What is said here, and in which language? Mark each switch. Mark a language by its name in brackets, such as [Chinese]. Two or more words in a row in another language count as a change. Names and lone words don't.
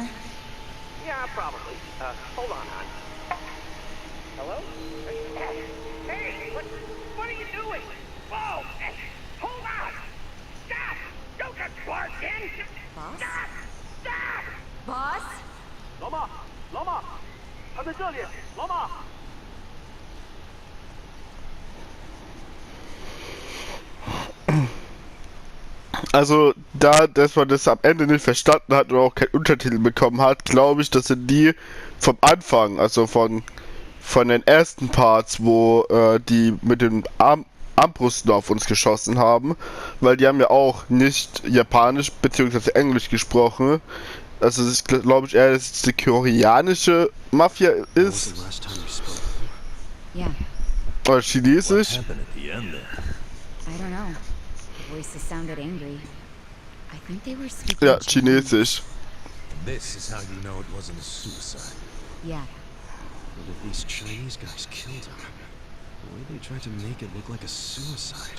[English] Yeah, probably. Hold on, hon. Hello? Hey, what are you doing? Whoa! Hey, hold on! Stop! Don't get barking! Boss? Stop! Stop! Boss? [Chinese] 老马，他在这里，老马。 [German] Also, dass man das am Ende nicht verstanden hat oder auch keinen Untertitel bekommen hat, glaube ich, das sind die vom Anfang, also von den ersten Parts, wo die mit den Armbrüsten auf uns geschossen haben, weil die haben ja auch nicht Japanisch bzw. Englisch gesprochen. Also es ist, glaube ich, eher, dass es die koreanische Mafia [English] When was the [German] ist. [English] last time you spoke? Yeah, [German] Oder Chinesisch. [English] happened at the end there? I don't know. The voices sounded angry. I think they were speaking [German] Ja, [English] Chinese. [German] Chinesisch. [English] This is how you know it wasn't a suicide. Yeah. What if these Chinese guys killed him? The way they tried to make it look like a suicide.